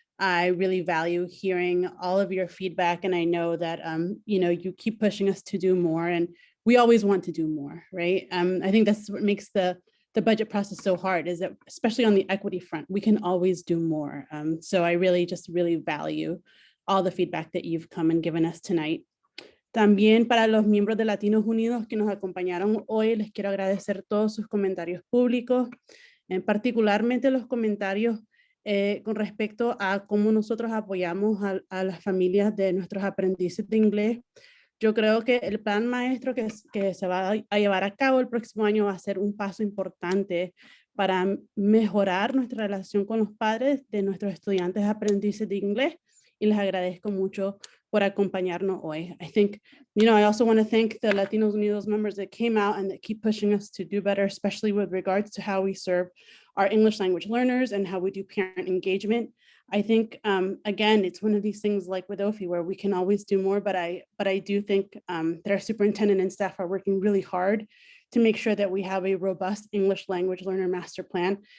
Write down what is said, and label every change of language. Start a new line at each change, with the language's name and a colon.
English: I really value hearing all of your feedback, and I know that you keep pushing us to do more, and we always want to do more, right? I think that's what makes the budget process so hard, is that especially on the equity front, we can always do more. So I really value all the feedback that you've come and given us tonight.
Spanish: También para los miembros de Latinos Unidos que nos acompañaron hoy, les quiero agradecer todos sus comentarios públicos, particularmente los comentarios con respecto a cómo nosotros apoyamos a las familias de nuestros aprendices de inglés. Yo creo que el plan maestro que se va a llevar a cabo el próximo año va a ser un paso importante para mejorar nuestra relación con los padres de nuestros estudiantes aprendices de inglés, y les agradezco mucho por acompañarnos hoy.
English: I think, I also want to thank the Latinos Unidos members that came out and that keep pushing us to do better, especially with regards to how we serve our English language learners and how we do parent engagement. I think, again, it's one of these things like with OFI where we can always do more, but I do think that our superintendent and staff are working really hard to make sure that we have a robust English language learner master plan.